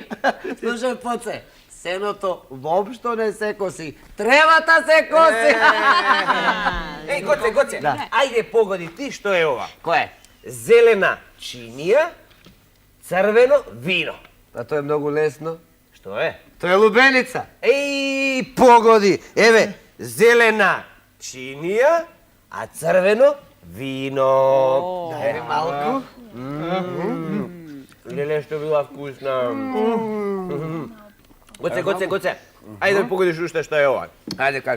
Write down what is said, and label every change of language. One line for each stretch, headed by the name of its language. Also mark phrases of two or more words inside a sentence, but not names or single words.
Macedonian: Слушај, Поце, сеното воопшто не се коси. Тревата се коси. Гоце, ајде погоди ти што е ова? Кој е? Зелена чинија, црвено вино. Па тоа е многу лесно.
Croatian: Što je? To je lubenica. Ej, pogodi!
Macedonian: Еве, зелена чинија, а црвено вино. Дай ми малку. Леле, што била вкусна. Гоце. Ајде да погодиш уште што е ова. Ајде, кажи.